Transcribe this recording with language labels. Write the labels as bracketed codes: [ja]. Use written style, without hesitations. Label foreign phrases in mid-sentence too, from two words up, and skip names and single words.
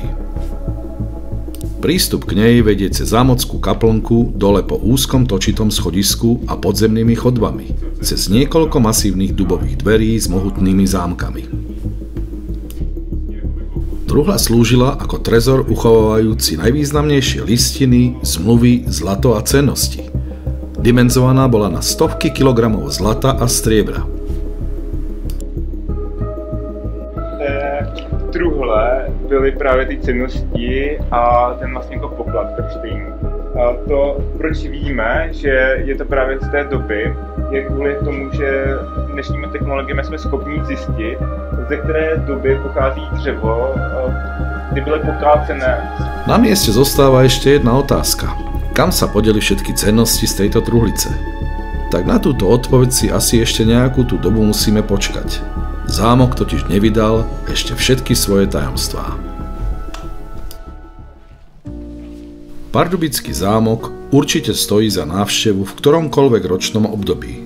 [sk] Prístup k nej vedie cez zámockú kaplnku dole po úzkom točitom schodisku a podzemnými chodbami, cez niekoľko masívnych dubových dverí s mohutnými zámkami. Truhla slúžila ako trezor uchovávajúci najvýznamnejšie listiny, zmluvy, zlato a cennosti. Dimenzovaná bola na stovky kilogramov zlata a striebra. [cs] V truhle byly právě ty cennosti a ten vlastně jako poklad prstýnů. To, proč víme, že je to právě z té doby, je kvůli tomu, že dnešními technologiemi jsme schopni zjistit, ze které doby pochází dřevo, kdy byly pokácené. [sk] Na mieste zostáva ešte jedna otázka. Kam sa podeli všetky cennosti z tejto truhlice? Tak na túto odpoveď si asi ešte nejakú tú dobu musíme počkať. Zámok totiž nevydal ešte všetky svoje tajomstvá. Pardubický zámok určite stojí za návštevu v ktoromkoľvek ročnom období.